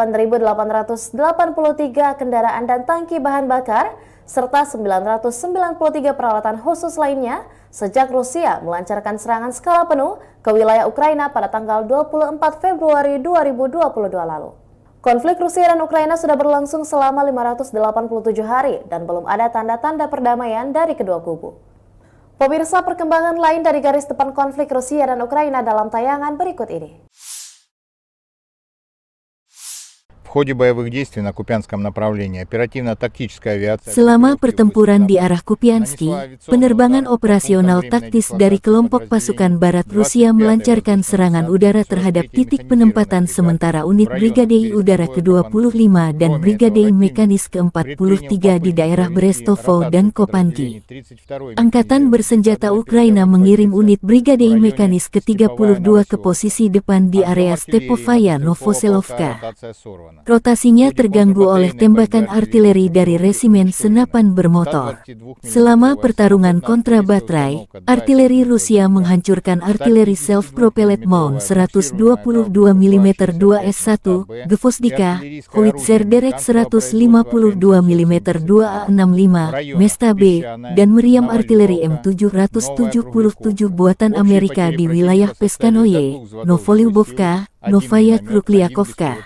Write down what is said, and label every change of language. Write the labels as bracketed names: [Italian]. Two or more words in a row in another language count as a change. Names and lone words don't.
[Indonesian] 8.883 kendaraan dan tangki bahan bakar, serta 993 peralatan khusus lainnya sejak Rusia melancarkan serangan skala penuh ke wilayah Ukraina pada tanggal 24 Februari 2022 lalu. Konflik Rusia dan Ukraina sudah berlangsung selama 587 hari dan belum ada tanda-tanda perdamaian dari kedua kubu. Pemirsa, perkembangan lain dari garis depan konflik Rusia dan Ukraina dalam tayangan berikut ini. [Russian] В ходе боевых действий на Купянском направлении оперативно-тактическая авиация... [Indonesian] Selama pertempuran di arah Kupianski, penerbangan operasional taktis dari kelompok pasukan Barat Rusia melancarkan serangan udara terhadap titik penempatan sementara unit Brigade Udara ke-25 dan Brigade Mekanis ke-43 di daerah Brestovo dan Kopanki. Angkatan Bersenjata Ukraina mengirim unit Brigade Mekanis ke-32 ke posisi depan di area Stepovaya Novoselovka. Rotasinya terganggu oleh tembakan artileri dari resimen senapan bermotor. Selama pertarungan kontra baterai, artileri Rusia menghancurkan artileri self-propelled Mount 122 mm 2S1, Gvozdika, Howitzer derek 152 mm 2A65, Mesta B, dan meriam artileri M777 buatan Amerika di wilayah Peskanoye, Novolyubovka, Novaya Krukliakovka.